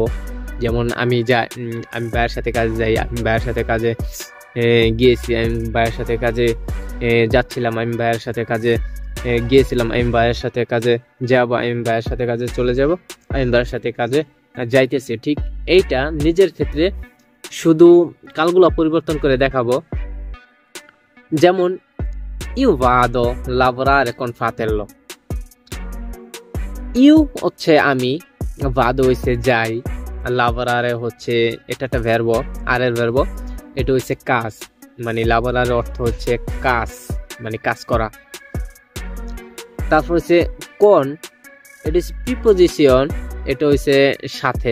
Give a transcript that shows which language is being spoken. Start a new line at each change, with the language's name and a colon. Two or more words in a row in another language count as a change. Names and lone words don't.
Bangla: যেমন আমি ভাইয়ের সাথে কাজে যাই, আমি ভাইয়ের সাথে কাজে গিয়েছি, আমি ভাইয়ের সাথে কাজে যাচ্ছিলাম, আমি ভাইয়ের সাথে কাজে গিয়েছিলাম, আমি ভাইয়ের সাথে কাজে যাব, আমি ভাইয়ের সাথে কাজে চলে যাব, আমি ভাইয়ের সাথে কাজে যাইতেছি। ঠিক এইটা নিজের ক্ষেত্রে শুধু কালগুলো পরিবর্তন করে দেখাবো।
Italian: যেমন io vado lavorare con fratello।
Bangla: ইউ হচ্ছে আমি, ভাদো হচ্ছে যাই, লাভরারে হচ্ছে এটা একটা ভার্ব, আর এর ভার্ব এটা হচ্ছে কাজ, মানে লাভরারের অর্থ হচ্ছে কাজ, মানে কাজ করা। তারপর হচ্ছে কোন, এটা হচ্ছে প্রিপোজিশন, এটা হচ্ছে সাথে।